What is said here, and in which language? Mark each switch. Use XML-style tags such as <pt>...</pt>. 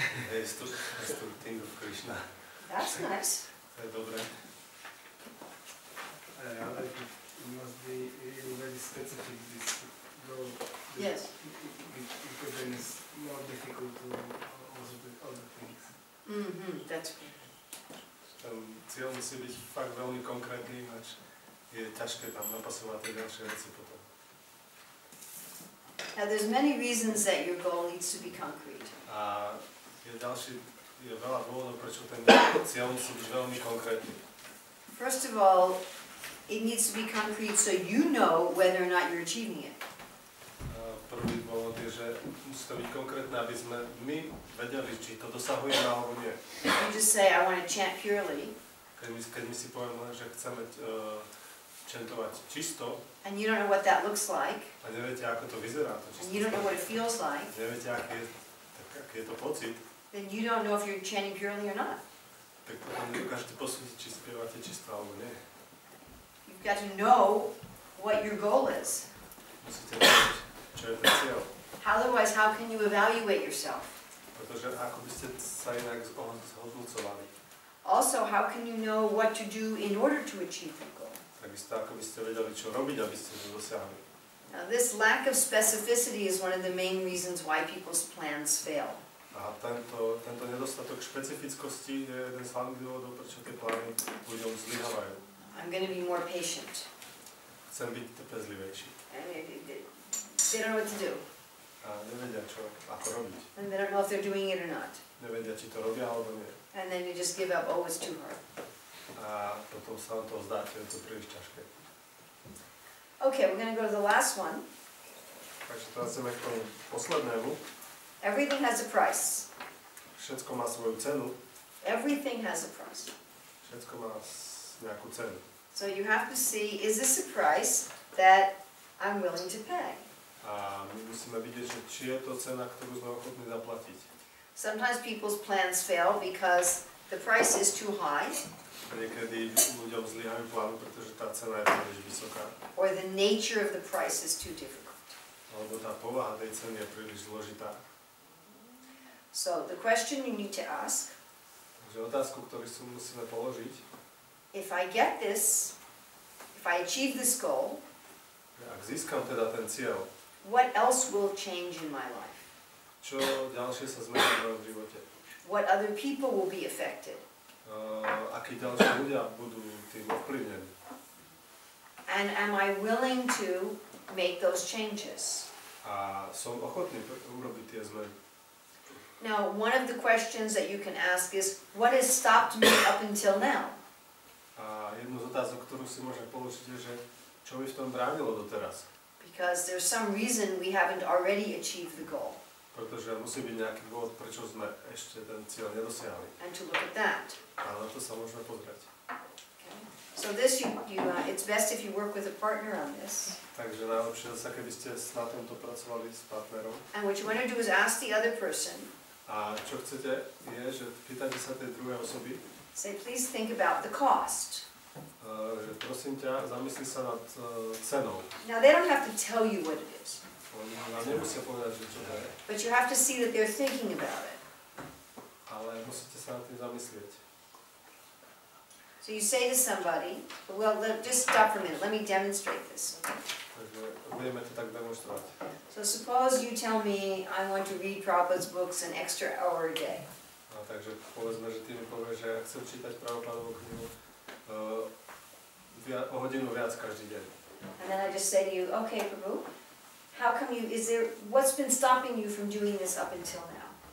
<en>He has to think of Krishna. That's nice.</en> <sk>To je dobré.</sk> <en>It must be really very specific this goal. Yes. Because then it's more difficult to also do other things. That's good.</en> <sk>Ten cieľ musí byť fakt veľmi konkrétny, ináč je ťažké tam napasovať tie ďalšie veci potom.</sk> <en>Now there's many reasons that your goal needs to be concrete.</en> <sk>A je veľa dôvodov, prečo ten cieľ musí byť veľmi konkrétny.</sk> <en>First of all, it needs to be concrete so you know whether or not you're achieving it.</en> <sk>Prvý dôvod je, že musí to byť konkrétne, aby sme my vedeli, či to dosahujeme alebo nie.</sk> <en>You just say, I want to chant purely.</en> <sk>Keď my si povieme, že chceme čentovať čisto,</sk> <en>and you don't know what that looks like,</en> <sk>a neviete, ako to vyzerá, to čisto,</sk> <en>and you don't know what it feels like,</en> <sk>neviete, aký je to pocit,</sk> <en>then you don't know if you're chanting purely or not.</en> <sk>tak potom nedokážete posúdiť, či spievate čisto alebo nie.</sk> <en>You've got to know what your goal is.</en> <sk>Musíte vedieť, čo je ten cieľ.</sk> <en>Otherwise, how can you evaluate yourself?</en> <sk>Pretože ako by ste sa inak zhodnocovali.</sk> <en>Also, how can you know what to do in order to achieve the goal?</en> <sk>Takisto ako by ste vedeli, čo robiť, aby ste to dosiahli.</sk> <en>Now, this lack of specificity is one of the main reasons why people's plans fail.</en> <sk>A tento nedostatok špecifickosti je jeden z hlavných dôvodov, prečo tie plány ľuďom zlyhávajú.</sk> <en>I'm going to be more patient.</en> <sk>Chcem byť trpezlivejší.</sk> <en>They don't know what to do.</en> <sk>A nevedia, ako robiť.</sk> <en>And they don't know if they're doing it or not.</en> <sk>Nevedia, či to robia, alebo nie.</sk> <en>And then you just give up, oh, it's too hard.</en> <sk>A potom sa vám to vzdáte, je to príliš ťažké.</sk> <en>Okay, we're going to go to the last one.</en> <sk>Takže teraz ideme k tomu poslednému.</sk> <en>Everything has a price.</en> <sk>Všetko má svoju cenu.</sk> <en>Everything has a price.</en> <sk>Všetko má nejakú cenu.</sk> <en>So you have to see, is this a price that I'm willing to pay?</en> <sk>A my musíme vidieť, že či je to cena, ktorú sme ochotní zaplatiť.</sk> <en>Sometimes people's plans fail because the price is too high.</en> <sk>Niekedy ľuďom zlyhajú plány, pretože tá cena je príliš vysoká.</sk> <en>Or the nature of the price is too difficult.</en> <sk>Alebo tá povaha tej ceny je príliš zložitá.</sk> <en>So the question you need to ask,</en> <sk>Takže otázku, ktorú si musíme položiť,</sk> <en>if I get this, if I achieve this goal,</en> <sk>ak získam teda ten cieľ,</sk> <en>what else will change in my life?</en> <sk>čo ďalšie sa zmení v mojom živote?</sk> <en>What other people will be affected?</en> <sk>Akí ďalší ľudia budú tým ovplyvnení?</sk> <en>And am I willing to make those changes?</en> <sk>A som ochotný urobiť tie zmeny.</sk> <en>Now, one of the questions that you can ask is, what has stopped me up until now?</en> <sk>A jednu z otázok, ktorú si môžem položiť, je, že čo mi v tom bránilo doteraz?</sk> <en>Because there's some reason we haven't already achieved the goal.</en> <sk>Pretože musí byť nejaký dôvod, prečo sme ešte ten cieľ nedosiahli.</sk> <en>And to look at that.</en> <sk>A na to sa môžeme pozrieť.</sk> <en>Okay. So this, it's best if you work with a partner on this.</en> <sk>Takže najlepšie zase, keby ste na tomto pracovali s partnerom.</sk> <en>And what you want to do is ask the other person.</en> <sk>A čo chcete je, že pýtate sa tej druhej osoby.</sk> <en>Say, please think about the cost.</en> <sk>Že prosím ťa, zamysli sa nad cenou.</sk> <en>Now they don't have to tell you what it is.</en> <sk>Oni vám nemusia povedať, že čo to je.</sk> <en>But you have to see that they're thinking about it.</en> <sk>Ale musíte sa nad tým zamyslieť.</sk> <en>So you say to somebody, well, just stop for a minute, let me demonstrate this. Okay?</en> <sk>Takže budeme to tak demonstrovať.</sk> <en>So suppose you tell me I want to read Prabhupada's books an extra hour a day.</en> <sk>A takže povedzme, že ty mi povieš, že ja chcem čítať Prabhupádovú knihu o hodinu viac každý deň.</sk> <en>And then I just say to you, okay, Prabhu, how come what's been stopping you from doing this up until now?</en>